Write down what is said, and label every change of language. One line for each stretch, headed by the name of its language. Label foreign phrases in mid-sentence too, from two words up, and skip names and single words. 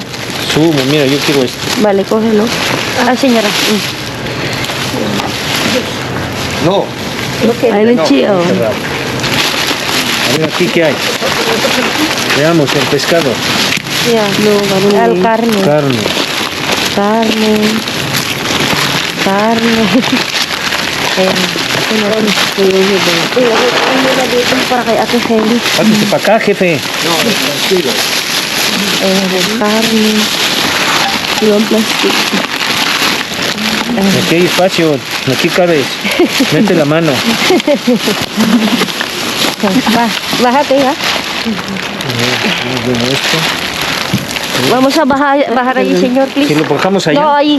Spanish: Sumo, mira, yo quiero esto. Vale, cógelo. Ah, señora. No. Hay leche. No, cerrado. A ver, aquí qué hay. Veamos el pescado. Ya. Al carne. Carne.
Filipino: Ayan. Para kay Ate Feli.
Spanish: Pásate para acá, jefe. Carne.
Filipino: Yung plastic.
Spanish: Aquí hay espacio. Aquí cabes. Mete la mano. Bájate, ha? Bueno, esto. Vamos a bajar ahí, señor, Si please. lo bajamos allá. No, ahí.